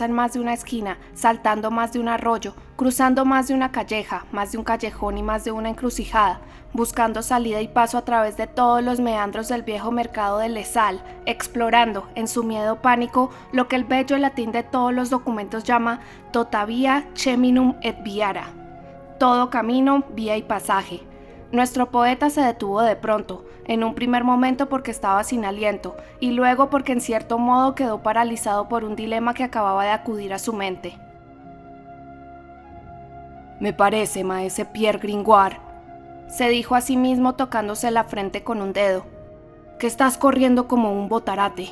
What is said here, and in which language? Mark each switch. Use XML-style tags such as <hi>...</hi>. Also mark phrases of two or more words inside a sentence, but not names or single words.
<es>en más de una esquina, saltando más de un arroyo, cruzando más de una calleja, más de un callejón y más de una encrucijada, buscando salida y paso a través de todos los meandros del viejo mercado de Lesal, explorando, en su miedo pánico, lo que el bello latín de todos los documentos llama</es> <la>tota via cheminum et viara,</la> <es>todo camino, vía y pasaje. Nuestro poeta se detuvo de pronto, en un primer momento porque estaba sin aliento, y luego porque en cierto modo quedó paralizado por un dilema que acababa de acudir a su mente. «Me parece, maese Pierre Gringoire», se dijo a sí mismo tocándose la frente con un dedo, «que estás corriendo como un botarate.</es>